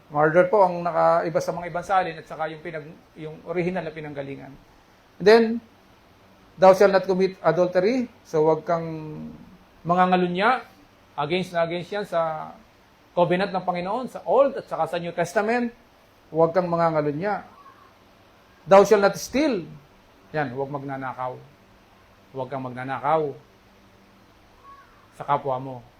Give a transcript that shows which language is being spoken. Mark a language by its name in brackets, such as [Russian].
[Filipino] Murder po ang nakaiba sa mga ibang salin at saka yung original na pinanggalingan. [English] And then, thou shalt not commit adultery. [Filipino] So, wag kang mangangalunya. Against yan sa covenant ng Panginoon, sa Old at saka sa New Testament. huwag kang mangangalunya. [English] Thou shall not steal. [Filipino] Yan, huwag magnanakaw. Huwag kang magnanakaw sa kapwa mo.